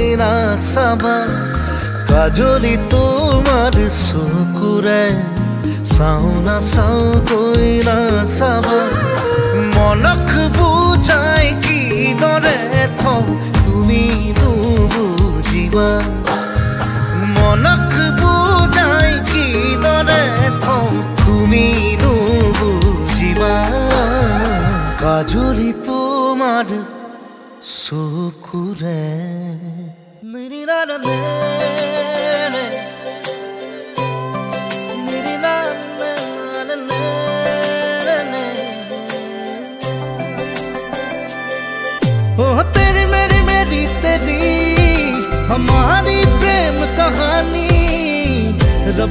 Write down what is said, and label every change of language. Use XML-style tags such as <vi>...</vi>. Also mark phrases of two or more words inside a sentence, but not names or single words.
<as>নাচাবা কাজলি তোমাৰ চকুৰে চাওঁ নাচাওঁ কৈ নাচাবা মনক বুজাই কিদৰে থওঁ তুমি নুবুজিবা মনক বুজাই কিদৰে থওঁ তুমি নুবুজিবা কাজলি তোমাৰ চকুৰে</as> <hi>तेरी मेरी मेरी तेरी हमारी प्रेम कहानी रब</hi>